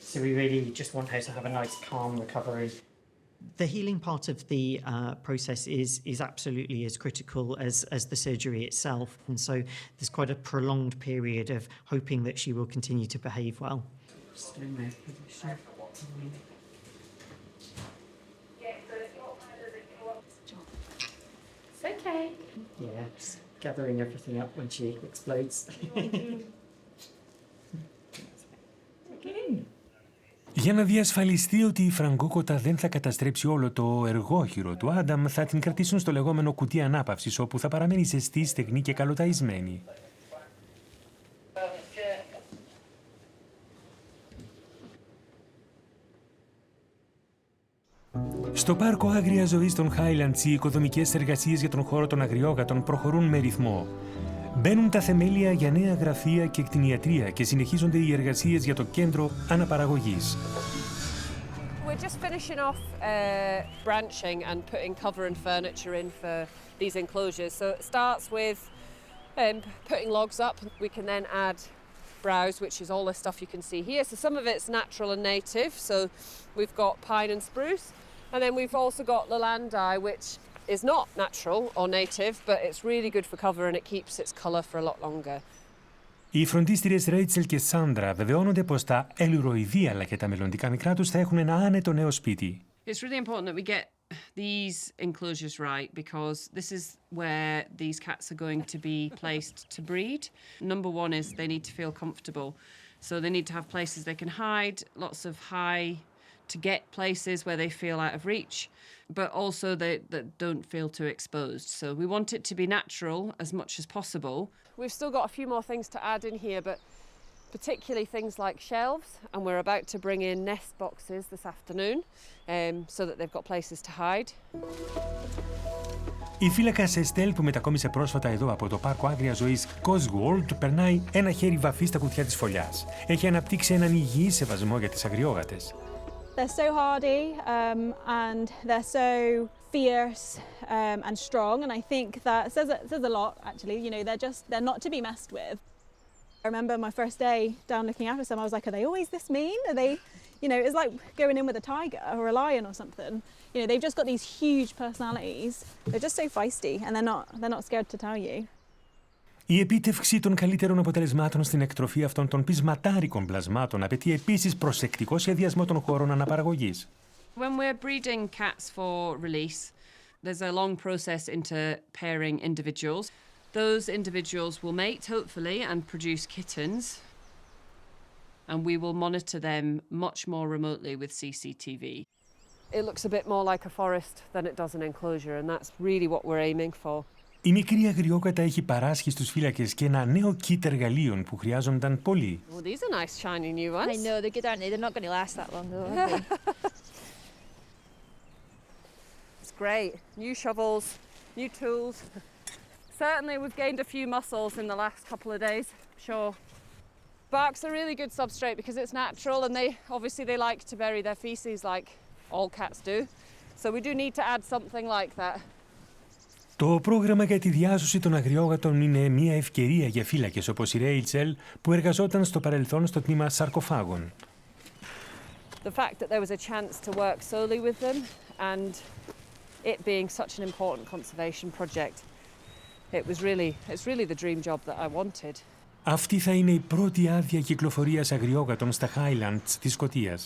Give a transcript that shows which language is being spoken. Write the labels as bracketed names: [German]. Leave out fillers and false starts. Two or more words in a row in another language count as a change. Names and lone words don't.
[English] So we really just want her to have a nice, calm recovery. The healing part of the process is absolutely as critical as the surgery itself, and so there's quite a prolonged period of hoping that she will continue to behave well. It's okay. Yeah, just gathering everything up when she explodes. [Greek] Για να διασφαλιστεί ότι η φραγκόκοτα δεν θα καταστρέψει όλο το εργόχειρο του Άνταμ, θα την κρατήσουν στο λεγόμενο κουτί ανάπαυσης, όπου θα παραμένει ζεστή, στεγνή και καλοταϊσμένη. Στο πάρκο άγριας ζωής των Highlands, οι οικοδομικές εργασίες για τον χώρο των αγριόγατων προχωρούν με ρυθμό. Μπαίνουν τα θεμέλια για νέα γραφεία και κτηνιατρία και συνεχίζονται οι εργασίες για το κέντρο αναπαραγωγής. [English] We're just finishing off branching and putting cover and furniture in for these enclosures. So it starts with putting logs up. We can then add browse, which is all the stuff you can see here. So some of it's natural and native. So we've got pine and spruce. And then we've also got Leylandii, which is not natural or native, but it's really good for cover and it keeps its colour for a lot longer. [Greek] Οι φροντίστριες Ρέιτσελ και Σάντρα βεβαιώνονται πως τα ελουροειδή αλλά και τα μελλοντικά μικρά τους θα έχουν ένα άνετο νέο σπίτι. [English] It's really important that we get these enclosures right because this is where these cats are going to be placed to breed. Number one is they need to feel comfortable. So they need to have places they can hide, lots of high to get places where they feel out of reach, but also that don't feel too exposed. So we want it to be natural as much as possible. We've still got a few more things to add in here, but particularly things like shelves, and we're about to bring in nest boxes this afternoon so that they've got places to hide. [Greek] Η φύλακας Εστέλ που μετακόμισε πρόσφατα εδώ από το πάρκο άγριας ζωής Cotswold περνάει ένα χέρι βαφή στα κουτιά της φωλιάς. Έχει αναπτύξει έναν υγιή σεβασμό για τις αγριόγατες. [English] They're so hardy and they're so fierce and strong, and I think that says a lot actually. You know, they're not to be messed with. I remember my first day down looking after some, I was like, are they always this mean? Are they, you know, it's like going in with a tiger or a lion or something. You know, they've just got these huge personalities. They're just so feisty and they're not scared to tell you. [Greek] Η επίτευξη των καλύτερων αποτελεσμάτων στην εκτροφή αυτών των πεισματάρικων πλασμάτων απαιτεί επίσης προσεκτικό σχεδιασμό των χώρων αναπαραγωγής. [English] When we're breeding cats for release, there's a long process into pairing individuals. Those individuals will mate, hopefully, and produce kittens. And we will monitor them much more remotely with CCTV. It looks a bit more like a forest than it does an enclosure, and that's really what we're aiming for. [Greek] Η μικρή αγριόκατα έχει παράσχει στους φύλακες και ένα νέο kit εργαλείων που χρειάζονταν πολύ. [English] Well, these are nice shiny new ones. I know, they're good, aren't they? They're not going to last that long though, are they? It's great. New shovels, new tools. Certainly we've gained a few muscles in the last couple of days, sure. Bark's a really good substrate because it's natural and they like to bury their feces like all cats do. So we do need to add something like that. [Greek] Το πρόγραμμα για τη διάσωση των αγριόγατων είναι μια ευκαιρία για φύλακες όπως η Ρέιτσελ που εργαζόταν στο παρελθόν στο τμήμα σαρκοφάγων. [English] The fact that there was a chance to work solely with them and it being such an important conservation project, it's really the dream job that I wanted. [Greek] Αυτή θα είναι η πρώτη άδεια κυκλοφορίας αγριόγατων στα Highlands της Σκωτίας.